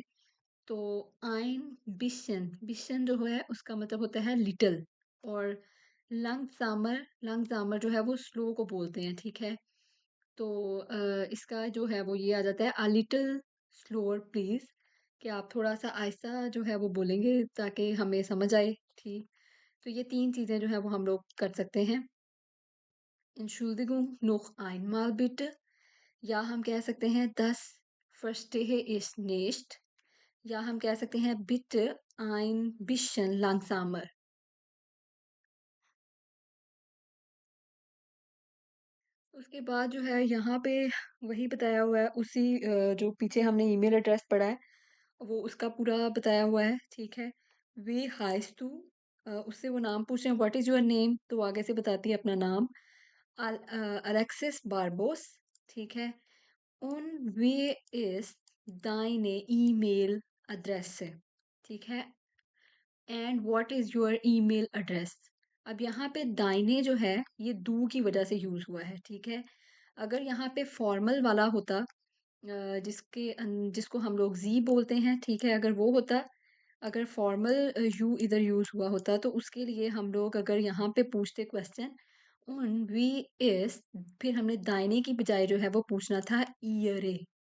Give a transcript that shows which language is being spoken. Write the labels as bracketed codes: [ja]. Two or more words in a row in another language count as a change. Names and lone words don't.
[hi] तो [de] ein bisschen bisschen [hi] जो है उसका मतलब होता है लिटिल और लंगज़ामर जो है वो स्लो को बोलते हैं, ठीक है? तो इसका जो है वो ये आ जाता है [en] a little slower please [hi] कि आप थोड़ा-सा आहिस्ता जो है वो बोलेंगे ताकि हमें समझ आए, ठीक? तो ये 3 चीज़ें जो है वो हम लोग कर सकते हैं। [de] Entschuldigung, noch einmal bitte [hi] या हम कह सकते हैं [de] das verstehe ich nicht [hi] या हम कह सकते हैं [de] bitte ein bisschen langsamer। [hi] उसके बाद जो है यहाँ पे वही बताया हुआ है उसी जो पीछे हमने ईमेल एड्रेस पढ़ा है वो उसका पूरा बताया हुआ है, ठीक है? [de] wie heißt du [hi] उससे वो नाम पूछ रहे हैं [en] what is your name? [hi] तो आगे से बताती है अपना नाम अलेक्सिस बारबोस, ठीक है? [de] Und wie ist deine E-Mail-Adresse? [hi] ठीक है? [en] and what is your email address? [hi] अब यहाँ पे दाहिने जो है ये डू की वजह से यूज़ हुआ है, ठीक है? अगर यहाँ पे फॉर्मल वाला होता जिसको हम लोग ज़ी बोलते हैं, ठीक है? अगर वो होता अगर [en] formal you [hi] इधर यूज़ हुआ होता तो उसके लिए हम लोग अगर यहाँ पे पूछते क्वेश्चन [de] und wie ist [hi] फिर हमने दाहिने की बजाय जो है वो पूछना था ईयरे।